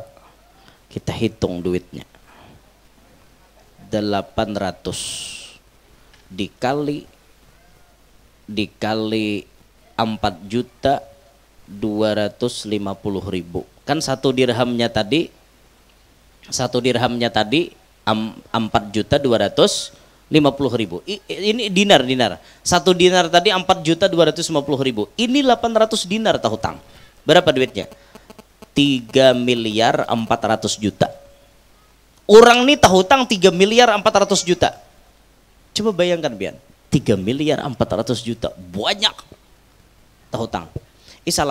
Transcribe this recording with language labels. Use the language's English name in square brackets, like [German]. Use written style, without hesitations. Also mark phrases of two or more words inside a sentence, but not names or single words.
[Indonesian] Kita hitung duitnya. 800 dikali 4.250.000. Kan 1 dirhamnya tadi 4.250.000. Ini dinar. 1 dinar tadi 4.250.000. Ini 800 dinar tahutang. Berapa duitnya? 3.400.000.000. Orang nih tahutang 3.400.000.000. Coba bayangkan Bian, 3.400.000.000 banyak tahutang. Salah.